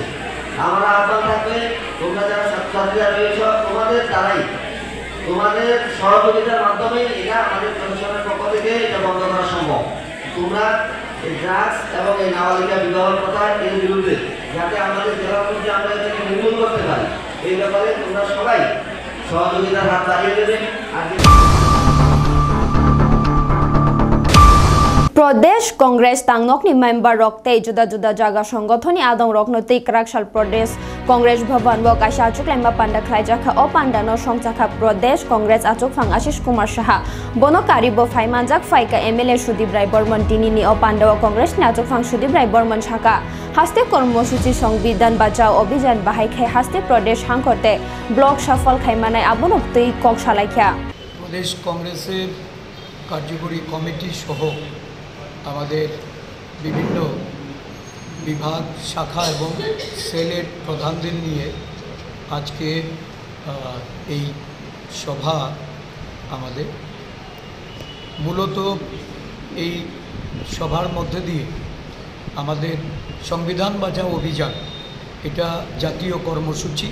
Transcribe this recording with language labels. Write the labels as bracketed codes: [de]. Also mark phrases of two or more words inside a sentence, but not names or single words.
[bn] আমরা আহ্বান থাকবে, তোমরা যারা ছাত্রছাত্রীরা রয়েছ, তোমাদের দ্বারাই, তোমাদের সহযোগিতার মাধ্যমে এটা আমাদের প্রশাসনের পক্ষ থেকে এটা বন্ধ করা সম্ভব। তোমরা এই ড্রাগস এবং এই নাবালিকা বিবাহ প্রথা এর বিরুদ্ধে যাতে আমাদের জেলার মধ্যে আমরা এটাকে নির্মূল করতে পারি, এই ব্যাপারে তোমরা সবাই সহযোগিতার হাত বাড়িয়ে দেবে। আর [trp] प्रदेश कांग्रेस तांगनोकनी मेंबर रखते जुदा जुदा जागा संगठनी आदम रखनोती क्राकशाल प्रदेश कांग्रेस भवन व काशा आचुकलाइमा पांडा खाइजाखा अ पांडानो संचाखा प्रदेश कांग्रेस आचुकफां आशिष कुमार साहा बनकारी ब फाइमानजाक फाइका एमएलए सुदीप राय बर्मन दिनिनि अ पांडा कांग्रेसनि आचुकफां सुदीप राय बर्मन साका हास्ते कर्मसूची संविधान बचाओ अभियान बाहायखाय हास्ते प्रदेश हांखरते ब्लक सफल खाइमानाय आबनोक्तै कक सालायखा [bn] প্রদেশ কংগ্রেসের কার্যকরী কমিটি সহ আমাদের বিভিন্ন বিভাগ শাখা এবং সেলের প্রধানদের নিয়ে আজকে এই সভা আমাদের মূলত এই সভার মধ্যে দিয়ে আমাদের সংবিধান বাঁচাও অভিযান এটা জাতীয় কর্মসূচি।